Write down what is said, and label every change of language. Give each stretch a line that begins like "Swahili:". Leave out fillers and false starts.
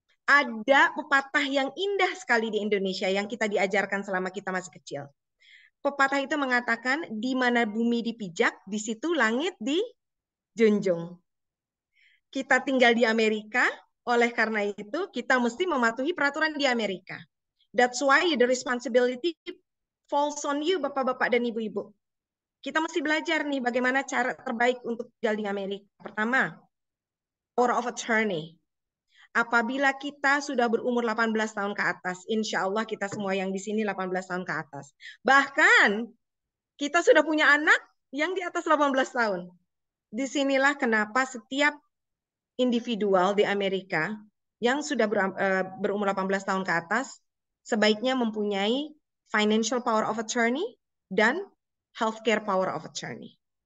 Indonesian: Ada pepatah yang indah sekali di Indonesia yang kita diajarkan selama kita masih kecil. Pepatah itu mengatakan, di mana bumi dipijak, di situ langit dijunjung. Kita tinggal di Amerika, oleh karena itu kita mesti mematuhi peraturan di Amerika.
English: That's why the responsibility falls on you,
Indonesian: bapak-bapak dan ibu-ibu. Kita mesti belajar nih bagaimana cara terbaik untuk tinggal di Amerika. Pertama, power of attorney. Apabila kita sudah berumur 18 tahun ke atas, insya Allah kita semua yang di sini 18 tahun ke atas. Bahkan kita sudah punya anak yang di atas 18 tahun. Disinilah kenapa setiap individual di Amerika yang sudah berumur 18 tahun ke atas sebaiknya mempunyai financial power of attorney dan healthcare power of attorney.